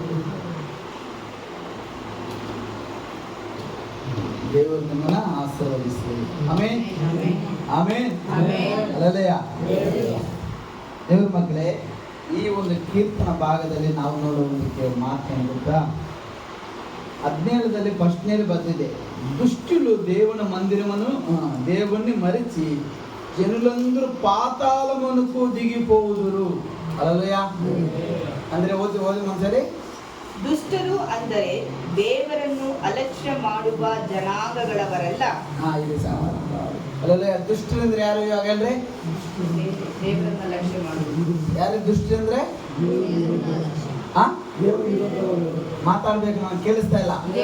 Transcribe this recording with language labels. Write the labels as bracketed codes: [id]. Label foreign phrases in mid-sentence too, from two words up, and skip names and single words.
[kn] ದೇವರು ನಿಮ್ಮನ್ನ ಆಶೀರ್ವದಿಸಲಿ. ಆಮೆನ್. ಆಮೆನ್. ಹಲ್ಲೆಲೂಯಾ. ದೇವರ ಮಕ್ಕಳೇ, ಈ ಒಂದು ಕೀರ್ತನ ಭಾಗದಲ್ಲಿ ನಾವು ನೋಡುವುದಕ್ಕೆ ಮಾತನ್ನು ಗೊತ್ತಾ, 17ರಲ್ಲಿ ಫಸ್ಟ್ನೇಲಿ ಬಂದಿದೆ, ದುಷ್ಟರು [te] దేవుని మందిరమును దేవుణ్ణి మరిచి జనులందరూ పాతాళమునకు దిగిపోవుదురు. [kn] హల్లెలూయా. ಅಂದ್ರೆ ಓದಿ ಒಂದ್ಸರಿ. ದುಷ್ಟರು ಅಂದರೆ ದೇವರನ್ನು ಅಲಕ್ಷ್ಯ ಮಾಡುವ ಜನಾಂಗಗಳವರೆಲ್ಲ. ಇದೆ ಸರ್. ಹಲ್ಲೆಲೂಯಾ. ದುಷ್ಟರು ಅಂದ್ರೆ ಯಾರು? ಇವಾಗ ಹೇಳ್ರಿ. ದೇವರನ್ನು ಅಲಕ್ಷ್ಯ ಮಾಡುವುದು ಯಾರು ದುಷ್ಟರು ಅಂದ್ರೆ? ಮಾತಾಡ್ಬೇಕು, ನಾನು ಕೇಳಿಸ್ತಾ ಇಲ್ಲ.